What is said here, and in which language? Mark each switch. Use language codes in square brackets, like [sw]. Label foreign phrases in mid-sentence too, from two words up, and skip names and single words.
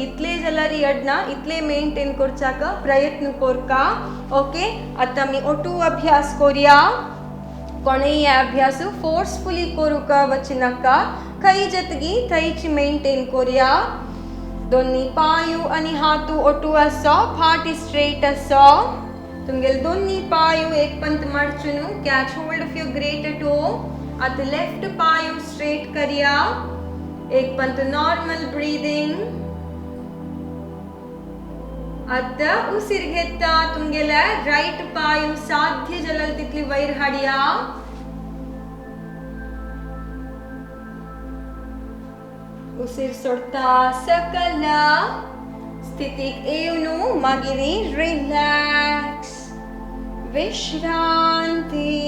[kok] इतले जलारी अडना इतले मेंटेन करचाक प्रयत्न कोरका ओके आता मी ओटू अभ्यास कोरिया कोणे या अभ्यास फोर्सफुली कोरुका वचनका खई जतगी थईची मेंटेन कोरिया दोन्ही पायू आणि हातू ओटू असो फाटी स्ट्रेट असो तुमगेल दोन्ही पायू एक पंत मडचुनु [en] catch hold of your greater toe at [kok] लेफ्ट पायू स्ट्रेट करिया एक पंत [en] normal breathing [kok] आता उसिर घेता तुमगेला राइट पायू साध्य जलल तितली वैर हाडिया उसिर सोडता सकला स्थितीक येवनु मागिरी रिलॅक्स विश्रांती